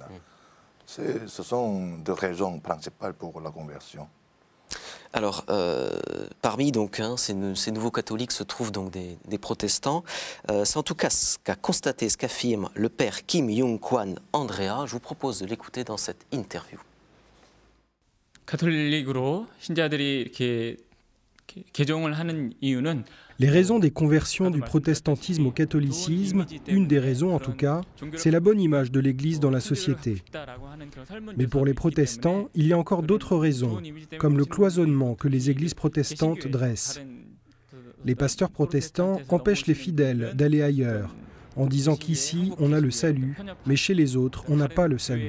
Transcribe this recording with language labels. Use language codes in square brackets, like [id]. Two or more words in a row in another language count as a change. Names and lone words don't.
[fr] Ce sont des raisons principales pour la conversion. Alors, parmi donc, ces nouveaux catholiques se trouvent donc des protestants. C'est en tout cas ce qu'a constaté, ce qu'affirme le père Kim Young-kwan Andrea. Je vous propose de l'écouter dans cette interview. [ko] 가톨릭으로 신자들이 이렇게 개종을 하는 이유는 [fr] Les raisons des conversions du protestantisme au catholicisme, une des raisons en tout cas, c'est la bonne image de l'Église dans la société. Mais pour les protestants, il y a encore d'autres raisons, comme le cloisonnement que les églises protestantes dressent. Les pasteurs protestants empêchent les fidèles d'aller ailleurs, en disant qu'ici on a le salut, mais chez les autres on n'a pas le salut.